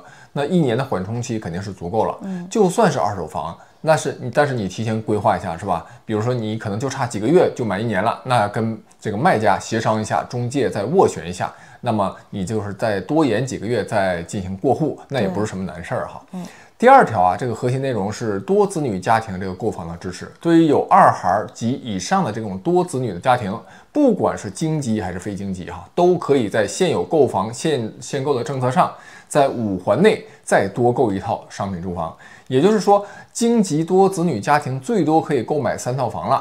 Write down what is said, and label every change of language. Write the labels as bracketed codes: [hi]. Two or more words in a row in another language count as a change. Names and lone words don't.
[zh] 那1年的緩衝期肯定是足夠了。就算是二手房，但是你提前規劃一下，是吧？比如說你可能就差幾個月就滿1年了，那跟這個賣家協商一下，中介再斡旋一下，那麼你就是再多延幾個月再進行過戶，那也不是什麼難事兒哈。第二條啊，這個核心內容是多子女家庭這個購房的支持。對於有2孩及以上的這種多子女的家庭，不管是京籍還是非京籍哈，都可以在現有購房限购的政策上，在5環內再多購一套商品住房。也就是說，京籍多子女家庭最多可以購買3套房了。